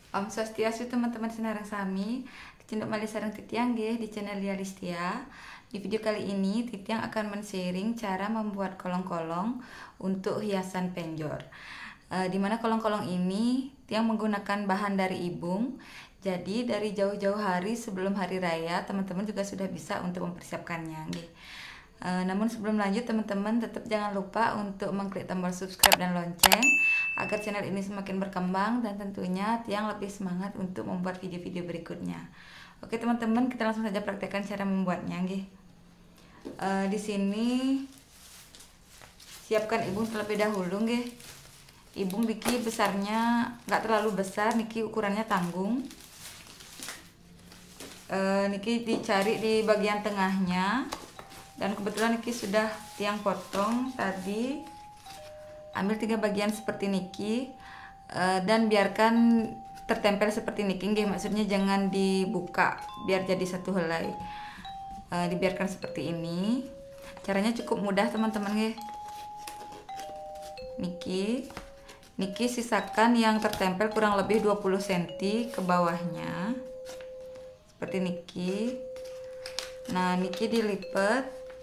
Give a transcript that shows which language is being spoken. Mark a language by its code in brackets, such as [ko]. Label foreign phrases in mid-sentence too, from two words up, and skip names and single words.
[ban] Om Swastiastu teman-teman senarang sami, cendok malih sareng Titiang nggih [id] di channel Lia Listia. Di video kali ini Titiang akan men-sharing cara membuat kolong-kolong untuk hiasan penjor. Dimana kolong-kolong ini Tiang menggunakan bahan dari ibung. Jadi dari jauh-jauh hari sebelum hari raya teman-teman juga sudah bisa untuk mempersiapkannya nggih. Namun sebelum lanjut teman-teman tetap jangan lupa untuk mengklik tombol subscribe dan lonceng agar channel ini semakin berkembang dan tentunya Tiang lebih semangat untuk membuat video-video berikutnya. Oke teman-teman, kita langsung saja praktekkan cara membuatnya nggih. Di sini siapkan ibung terlebih dahulu nggih. Ibung niki besarnya nggak terlalu besar, niki ukurannya tanggung. Niki dicari di bagian tengahnya. Dan kebetulan niki sudah Tiang potong tadi. Ambil 3 bagian seperti niki dan biarkan tertempel seperti niki nggih, maksudnya jangan dibuka biar jadi satu helai. Dibiarkan seperti ini. Caranya cukup mudah teman-teman nggih. Niki sisakan yang tertempel kurang lebih 20 cm ke bawahnya. Seperti niki. Nah, niki dilipat.